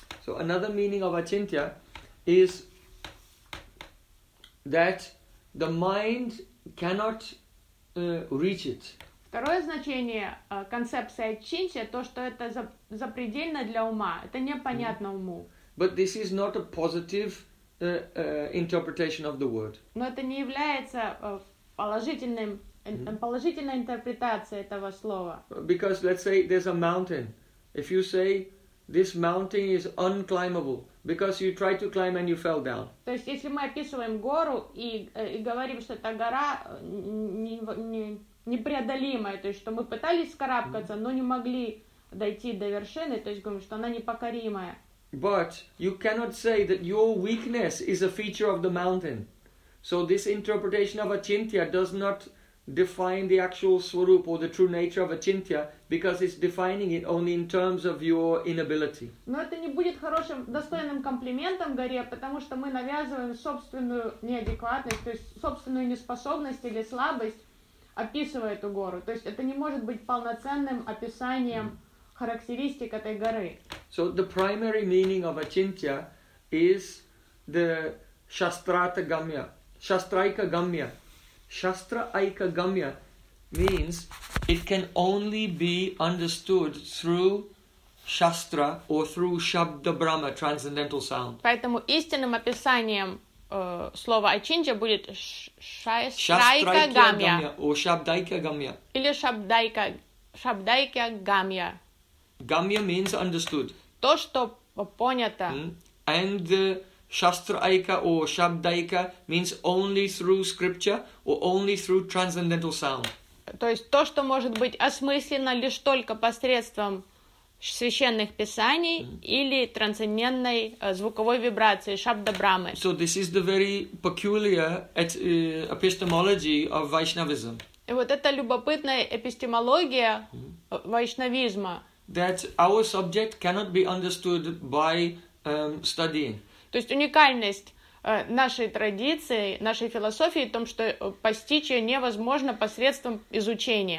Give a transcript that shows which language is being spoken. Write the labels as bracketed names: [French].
[English] So another meaning of achintya is that the mind cannot reach it. [Russian] Второе значение концепции ачинтья то, что это запредельно для ума, это непонятно уму. [English] But this is not a positive interpretation of the word. [Russian] Но это не является положительным положительной интерпретацией этого слова. [English] Because let's say there's a mountain. If you say this mountain is unclimbable because you tried to climb and you fell down. [Russian] То есть если мы описываем гору и говорим, что эта гора непреодолимая, то есть что мы пытались скарабкаться, но не могли дойти до вершины, то есть говорим, что она непокоримая. [English] But you cannot say that your weakness is a feature of the mountain. So this interpretation of achintya does not define the actual swarup or the true nature of achintya because it's defining it only in terms of your inability. [Russian] Но это не будет хорошим, достойным комплиментом горе, потому что мы навязываем собственную неадекватность, то есть собственную неспособность или слабость, описывая эту гору. То есть это не может быть полноценным описанием характеристик этой горы. [English] So the primary meaning of achintya is the shastrata gamya. Shastraika gamya. Shastraika gamya means it can only be understood through shastra or through shabda brahma, transcendental sound. [Russian] Поэтому истинным описанием слова ачинтья будет shastraika gamya. [English] Or shabdaika gamya. [Russian] Или shabdaika gamya. [English] Gamya means understood. [Russian] То, что понято. [English] And shastraika or shabdaika means only through scripture or only through transcendental sound. [Russian] То есть то, что может быть осмыслено лишь только посредством священных писаний или трансцендентной звуковой вибрации шабда брамы. [English] So this is the very peculiar epistemology of Vaishnavism. [Russian] И вот это любопытная эпистемология вайшнавизма. [English] That our subject cannot be understood by studying. [Russian] То есть уникальность нашей традиции, нашей философии в том, что постичь ее невозможно посредством изучения.